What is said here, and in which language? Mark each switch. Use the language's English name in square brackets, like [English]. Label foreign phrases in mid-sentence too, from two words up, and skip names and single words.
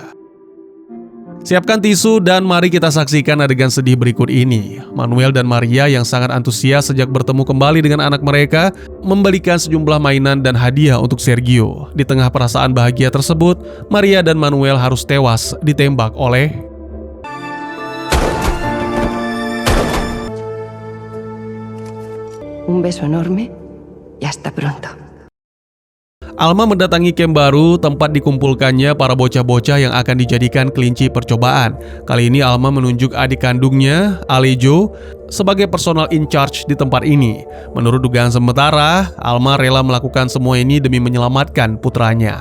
[Indonesian] Siapkan tisu dan mari kita saksikan adegan sedih berikut ini. Manuel dan Maria yang sangat antusias sejak bertemu kembali dengan anak mereka membelikan sejumlah mainan dan hadiah untuk Sergio. Di tengah perasaan bahagia tersebut, Maria dan Manuel harus tewas ditembak oleh [Spanish] Un beso enorme y hasta pronto. [Indonesian] Alma mendatangi camp baru tempat dikumpulkannya para bocah-bocah yang akan dijadikan kelinci percobaan. Kali ini Alma menunjuk adik kandungnya, Alejo, sebagai [English] personal in charge [Indonesian] di tempat ini. Menurut dugaan sementara, Alma rela melakukan semua ini demi menyelamatkan putranya.